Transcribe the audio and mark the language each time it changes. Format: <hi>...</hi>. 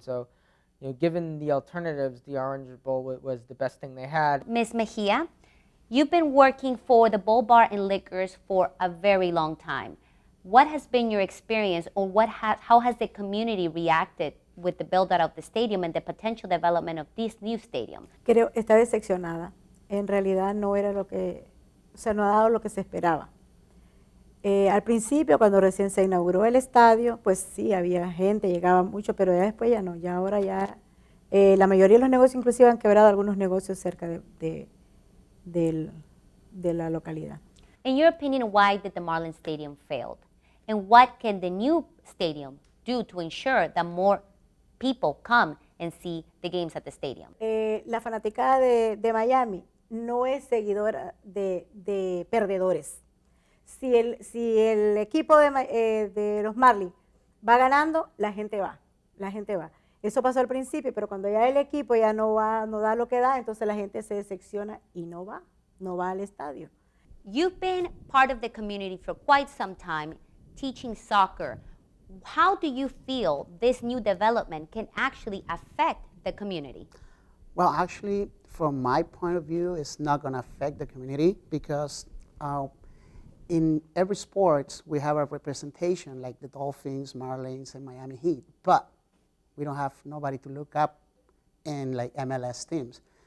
<en>So, given the alternatives, the Orange Bowl was the best thing they had. Ms. Mejia, you've been working for the Bowl Bar and Liquors for a very long time. What has been your experience, or how has the community reacted with the build-out of the stadium and the potential development of this new stadium?</en> <es>Creo está decepcionada. En realidad no era no ha dado lo que se esperaba. Al principio, cuando recién se inauguró el estadio, pues sí, había gente, llegaba mucho, pero ya después ya no. Ya ahora ya la mayoría de los negocios inclusive han quebrado algunos negocios cerca de la localidad.</es> <en>In your opinion, why did the Marlins Stadium fail? And what can the new stadium do to ensure that more people come and see the games at the stadium?</en> <es>La fanaticada de Miami no es seguidora de perdedores. Si el equipo de los Marlins va ganando, la gente va. Eso pasó al principio, pero cuando ya el equipo ya no da lo que da, entonces la gente se decepciona y no va al estadio.</es> <en>You've been part of the community for quite some time, teaching soccer. How do you feel this new development can actually affect the community? Well, actually, from my point of view, it's not going to affect the community because in every sport, we have a representation like the Dolphins, Marlins, and Miami Heat, but we don't have nobody to look up in like MLS teams.</en>